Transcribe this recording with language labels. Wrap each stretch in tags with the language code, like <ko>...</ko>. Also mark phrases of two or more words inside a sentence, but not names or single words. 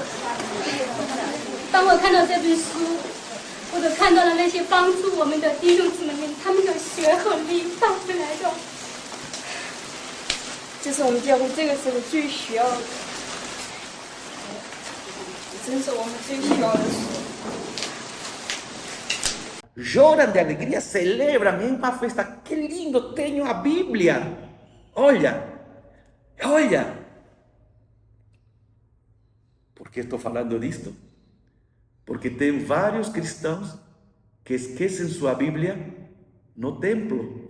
<zh>当我看到这本书，我都看到了那些帮助我们的弟兄姊妹们，他们的血和力带回来的，这是我们教会这个时候最需要的，真是我们最需要的事。</zh> <pt>Choram de alegria, celebram, é uma festa. Que lindo, tenho a Bíblia. Olha. Por que estou falando disto? Porque tem vários cristãos que esquecem sua Bíblia no templo.</pt>